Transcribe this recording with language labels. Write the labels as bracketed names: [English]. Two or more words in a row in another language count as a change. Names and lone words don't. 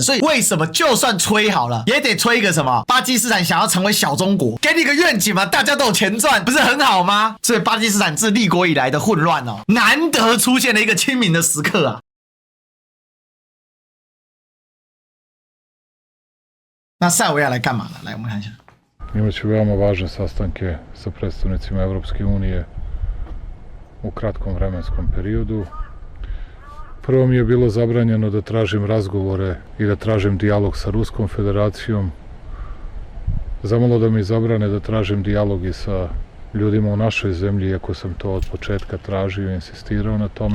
[Chinese] 所以为什么就算吹好了，也得吹一个什么？巴基斯坦想要成为小中国，给你个愿景嘛，大家都有钱赚，不是很好吗？所以巴基斯坦自立国以来的混乱哦，难得出现了一个清明的时刻啊。那塞尔维亚来干嘛呢？来，我们看一下。 [Serbian] Imaću veoma važne sastanke sa predstavnicima Evropske unije u kratkom vremenskom periodu. Prvo mi je bilo zabranjeno da tražim razgovore i da tražim dijalog sa Ruskom federacijom. Zamalo da mi zabrane da tražim dijalog i sa ljudima u našoj zemlji, iako sam to od početka tražio i insistirao na tome.